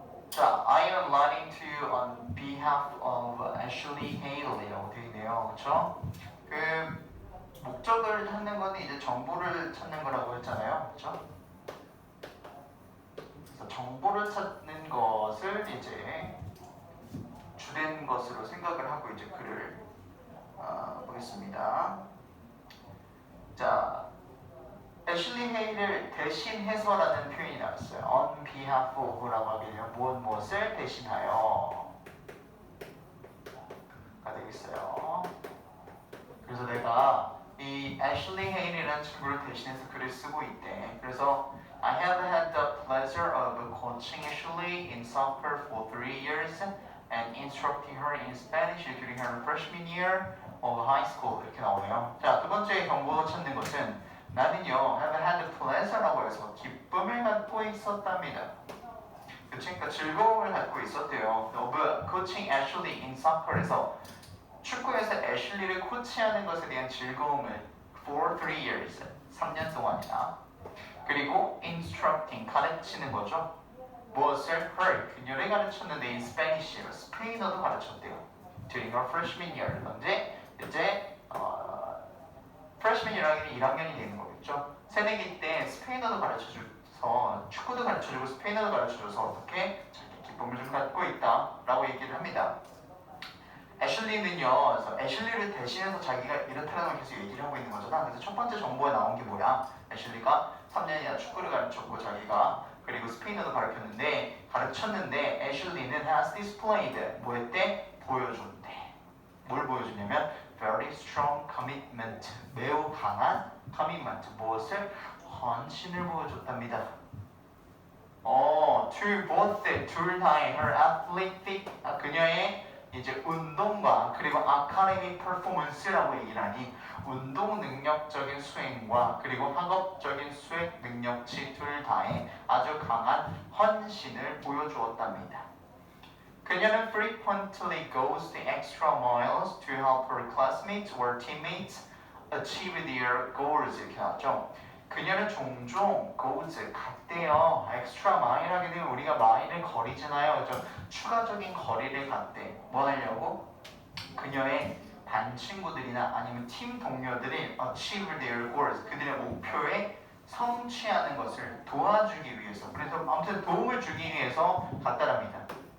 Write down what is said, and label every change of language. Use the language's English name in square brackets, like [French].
[English] 자, I am writing to you on behalf of Ashley Haley라고 [Korean] 되어 있네요. 그쵸? 그 목적을 찾는 거는 이제 정보를 찾는 거라고 했잖아요. 그쵸? 그래서 정보를 찾는 것을 이제 주된 것으로 생각을 하고 이제 글을 보겠습니다. 자, 애슐리 헤이를 대신해서라는 표현이 나왔어요. [English] On behalf of [Korean] 라고 하게 되면 무엇을 대신하여 가 되겠어요. 그래서 내가 이 애슐리 헤이라는 친구를 대신해서 글을 쓰고 있대. 그래서 [English] I have had the pleasure of coaching Ashley in soccer for 3 years and instructing her in Spanish during her freshman year of high school. [Korean] 이렇게 나오네요. 자, 두 번째 정보 찾는 것은 나는요, [English] have had pleasure [Korean] 라고 해서 기쁨을 갖고 있었답니다. 그러니까 즐거움을 갖고 있었대요. [English] of coaching Ashley in soccer [Korean] 에서 축구에서 애슐리를 코치하는 것에 대한 즐거움을 [English] for 3 years, [Korean] 3년 동안이나 그리고 [English] instructing, [Korean] 가르치는 거죠. 무엇을? her, 그녀를 가르쳤는데 [English] in Spanish [Korean] 로 스페인어도 가르쳤대요. [English] during her freshman year, [Korean] 언제? 이제 freshman year라는 1학년이 되는 거겠죠. 새내기 때 스페인어도 가르쳐줘서 축구도 가르쳐주고 스페인어도 가르쳐줘서 어떻게 자기 기쁨을 좀 갖고 있다라고 얘기를 합니다. 애슐리는요, 그래서 애슐리를 대신해서 자기가 이렇다는 걸 계속 얘기를 하고 있는 거잖아. 그래서 첫 번째 정보에 나온 게 뭐야? 애슐리가 3년이나 축구를 가르쳤고 자기가 그리고 스페인어도 가르쳤는데 애슐리는 [English] has displayed [Korean] 뭐 했대? 보여줬대. 뭘 보여주냐면 [English] very strong commitment, [Korean] 매우 강한 commitment, 무엇을? 헌신을 보여줬답니다. [English] to both, [Korean] 둘 다의 [English] her athletic, [Korean] 그녀의 이제 운동과 그리고 [English] academic performance [Korean] 라고 얘기를 하니 운동 능력적인 수행과 그리고 학업적인 수행 능력치 둘 다의 아주 강한 헌신을 보여주었답니다. 그녀는 [English] frequently goes the extra miles to help her classmates or teammates achieve their goals. [Korean] 이렇게 나왔죠. 그녀는 종종 goes, 갔대요. [English] extra mile [Korean] 하게 되면 우리가 마일을 거리잖아요. 그죠? 추가적인 거리를 갔대. 뭐 하려고? 그녀의 반 친구들이나 아니면 팀 동료들이 [English] achieve their goals, [Korean] 그들의 목표에 성취하는 것을 도와주기 위해서, 그래서 아무튼 도움을 주기 위해서 갔다랍니다.